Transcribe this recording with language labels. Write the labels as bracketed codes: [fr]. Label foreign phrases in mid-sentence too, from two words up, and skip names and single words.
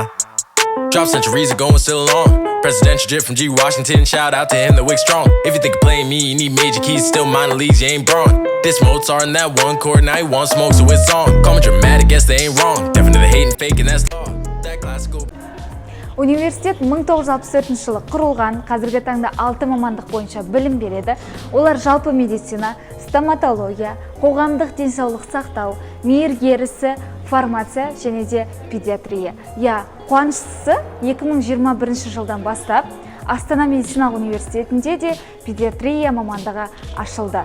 [en] Drop centuries ago and still on. Presidential drip from G. Washington. Shout out to him, the wick strong. If you think of playing me, you need major keys. Still minor leagues, you ain't Braun. This Mozart in that one chord. Now you want smoke, so it's on. Call me dramatic, guess they ain't wrong. Definitely hating, faking, that's law. That classical. [kk] Университет 1964 жылы құрылған, қазіргі таңда 6 мамандық бойынша білім береді. Олар жалпы медицина, стоматология, қоғамдық денсаулық сақтау, мейіргер ісі, фармация және де педиатрия. Қуаныштысы 2021 жылдан бастап Астана медициналық университетінде де педиатрия мамандығы ашылды.